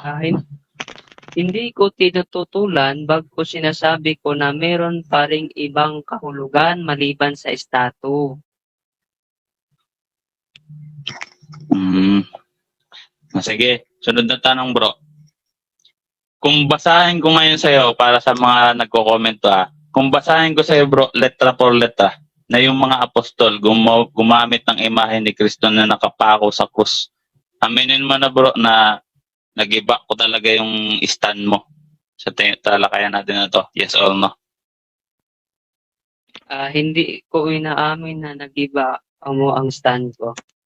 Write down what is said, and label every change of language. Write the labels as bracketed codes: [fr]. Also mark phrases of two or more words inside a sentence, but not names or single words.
[tl] Hindi ko tinututulan bagko sinasabi ko na meron pa ring ibang kahulugan maliban sa estato. Sige, sunod na tanong, bro. Kung basahin ko ngayon sa'yo, para sa mga nagko-comment kung basahin ko sa'yo, bro, [es] letra por letra, [tl] na yung mga apostol gumamit ng imahe ni Kristo na nakapako sa krus, aminin mo na, bro, na nag-iba ko talaga yung stand mo sa talakayan natin na to. [en] Yes or no? [tl] Hindi ko inaamin na nag-iba mo ang stand ko.